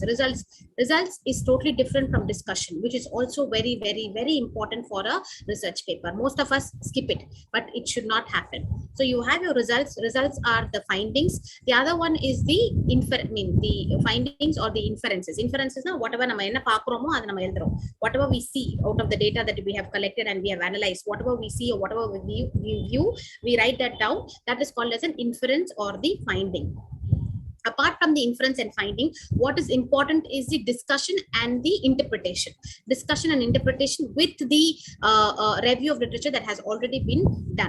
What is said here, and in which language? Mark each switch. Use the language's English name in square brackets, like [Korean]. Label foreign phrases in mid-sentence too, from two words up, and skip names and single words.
[English] Results is totally different from discussion, which is also very, very, very important for a research paper. Most of us skip it, but it should not happen. So you have your results. Results are the findings. The other one is the findings or the inferences. [Tamil] Inferences na whatever நாம என்ன பாக்குறோமோ அது நாம எழுதுறோம். [English] Whatever we see out of the data that we have collected and we have analyzed, whatever we see or whatever we view, we write that down. That is called as an inference or the finding. Apart from the inference and finding, what is important is the discussion and the interpretation. Discussion and interpretation with the review of literature that has already been done.